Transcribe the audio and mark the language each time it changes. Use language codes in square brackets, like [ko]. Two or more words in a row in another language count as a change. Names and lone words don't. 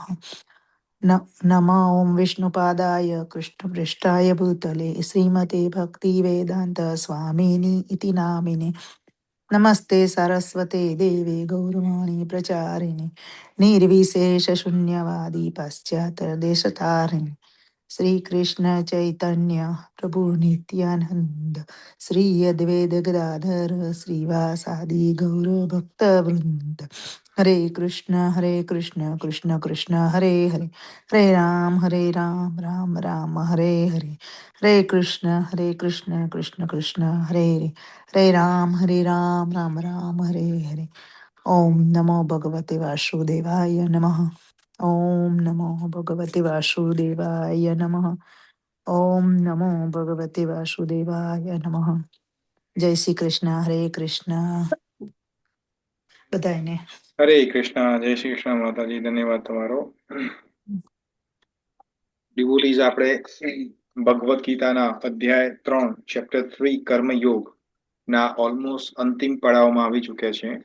[sa] नमो ॐ विष्णुपादाय कृष्णपृष्ठाय भूतले श्रीमते भक्तिवेदान्त स्वामिनि इति नामिने नमस्ते सरस्वते देवे गौरवाणी प्रचारिणे निर्विशेषशून्यवादी पाश्चात्यदेशतारिणे श्री कृष्ण चैतन्य प्रभु नित्यानंद श्री अद्वैत गदाधर श्रीवासादि गौर भक्त वृंद. हरे कृष्ण कृष्ण कृष्ण हरे हरे हरे राम राम राम हरे हरे. हरे कृष्ण कृष्ण कृष्ण हरे हरे हरे राम राम राम हरे हरे. ओम नमो भगवते वासुदेवाय नमः. ओम नमो भगवते वासुदेवाय नमः. ओम नमो भगवते वासुदेवाय नमः. [gu] जय श्री कृष्ण. हरे कृष्ण બધાને. હરે કૃષ્ણ. જય શ્રી કૃષ્ણ માતાજી. ધન્યવાદ તમારો. ડિવોટીઝ, આપણે ભગવદ્ ગીતાના અધ્યાય 3 ચેપ્ટર 3 કર્મયોગ ના ઓલમોસ્ટ અંતિમ પડાવમાં આવી ચુક્યા છે.